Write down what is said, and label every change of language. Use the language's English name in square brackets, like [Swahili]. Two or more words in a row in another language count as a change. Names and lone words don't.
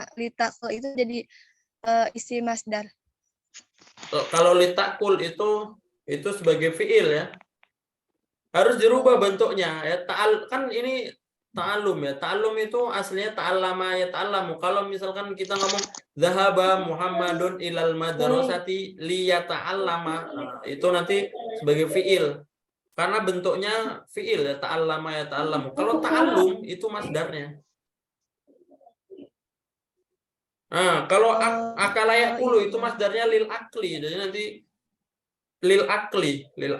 [Arabic] لتأكل [Indonesian] itu jadi isi masdar. Kalau [Arabic] لتأكل [Indonesian] itu sebagai fiil ya. Harus dirubah bentuknya ya. Kan ini ta'allum ya. Ta'allum itu aslinya [Arabic] تعلّم يتعلّم. [Indonesian] Kalau misalkan kita ngomong [Arabic] ذهب محمد إلى المدرسة ليتعلّم, [Indonesian] itu nanti sebagai fiil. Karena bentuknya fiil ya, [Arabic] تعلّم يتعلّم. [Indonesian] Kalau ta'allum itu masdarnya. Nah, kalau [Arabic] أكل يأكل [Indonesian] itu masdarnya [Arabic] للأكل. [Indonesian] Jadi nanti [Arabic] للأكل.